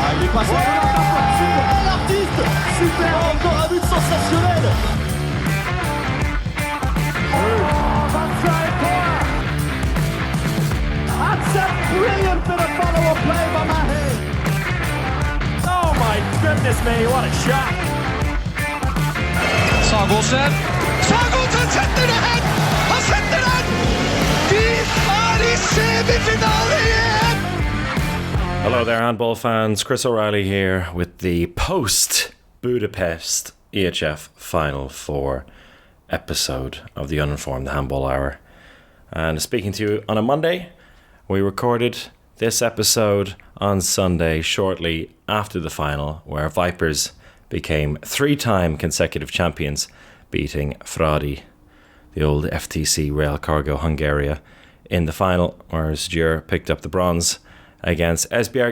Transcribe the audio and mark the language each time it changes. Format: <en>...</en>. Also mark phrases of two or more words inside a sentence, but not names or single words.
<fr>passe. Super, l'artiste. Super, encore un but sensationnel.</fr> <en>That's a brilliant bit of follow-up play by Mahe. Oh my goodness me, what a shot!</en> <no>Sagosen setter det hen! Han setter den! Vi i semifinale igjen!</no> <en>Hello there, handball fans. Chris O'Reilly here with the post-Budapest EHF Final 4 episode of the Uninformed Handball Hour. And speaking to you on a Monday, we recorded this episode on Sunday shortly after the final, where Vipers became 3-time consecutive champions, beating Fradi, the old FTC Rail Cargo Hungaria, in the final, whereas Djur picked up the bronze against Esbjerg.</en>